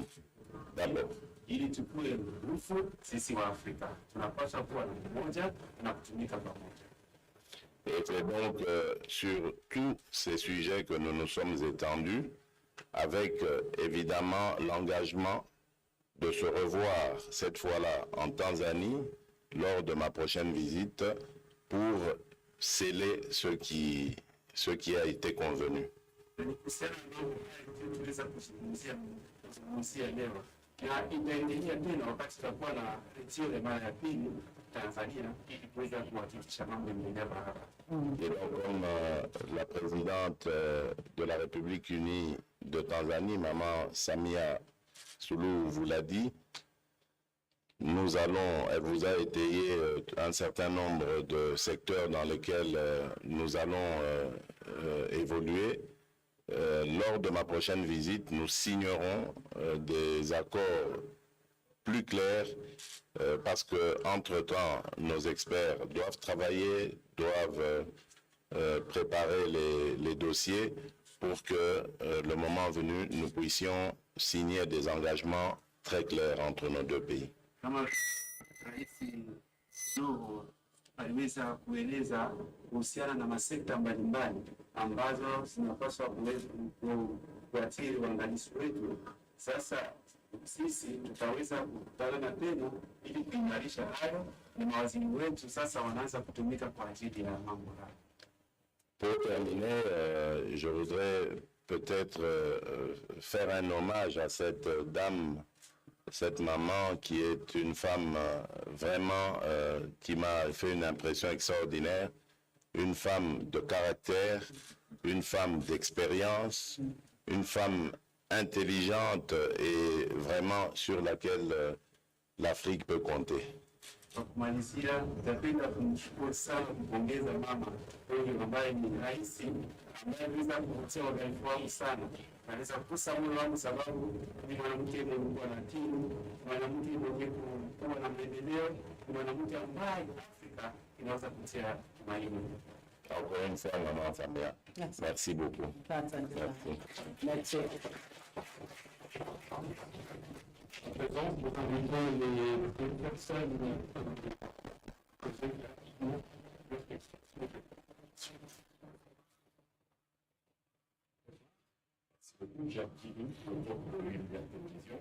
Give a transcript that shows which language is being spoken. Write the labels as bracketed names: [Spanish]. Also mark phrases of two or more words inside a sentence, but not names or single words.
[French] D'abord. [Swahili] Ili tukue nguvu sisi wa Afrika, tunapaswa kuwa na umoja na kutumika pamoja. [French] Et c'est donc sur tous ces sujets que nous nous sommes étendus, avec évidemment l'engagement de se revoir cette fois-là en Tanzanie lors de ma prochaine visite pour sceller ce qui a été convenu. [Swahili] Na itaendelea tena wakati tutakuwa na rejeo ya mara ya pili Tanzania ili kuweza kuhakikisha mambo yanaendelea barabara. [French] Et donc, comme la présidente de la République unie de Tanzanie, Maman Samia Suluhu, vous l'a dit, elle vous a étayé un certain nombre de secteurs dans lesquels nous allons évoluer. Lors de ma prochaine visite, nous signerons des accords plus clairs parce que, entre-temps, nos experts doivent travailler, doivent préparer les dossiers pour que, le moment venu, nous puissions signer des engagements très clairs entre nos deux pays. [Swahili] Aliweza kueleza kuhusiana na masekta mbalimbali ambazo zinapaswa kuathiri uangalizi wetu. Sasa sisi tutaweza kukutana tena ili kuimarisha hayo, na mawaziri wetu sasa wanaanza kutumika kwa ajili ya mambo hayo. [French] Pour terminer, je voudrais peut-être faire un hommage à cette dame, cette maman qui est une femme vraiment qui m'a fait une impression extraordinaire, une femme de caractère, une femme d'expérience, une femme intelligente et vraiment sur laquelle l'Afrique peut compter. [Swahili] Kwa kumalizia, nitapenda kumshukuru sana, kumpongeza mama huyu ambaye ni rais, ambaye aliweza kuvutia wadhaifu wangu sana. Anaweza kugusa moyo wangu sababu ni mwanamke mwenye kuwa na timu, mwanamke mwenye kuwa na maendeleo, mwanamke ambaye Afrika inaweza kutia tumaini. [French] Encore une fois, Maman Samia, merci beaucoup. Merci. Présence, nous invitons les personnes Jacques Guillou, auteur de l'Univers Télévision.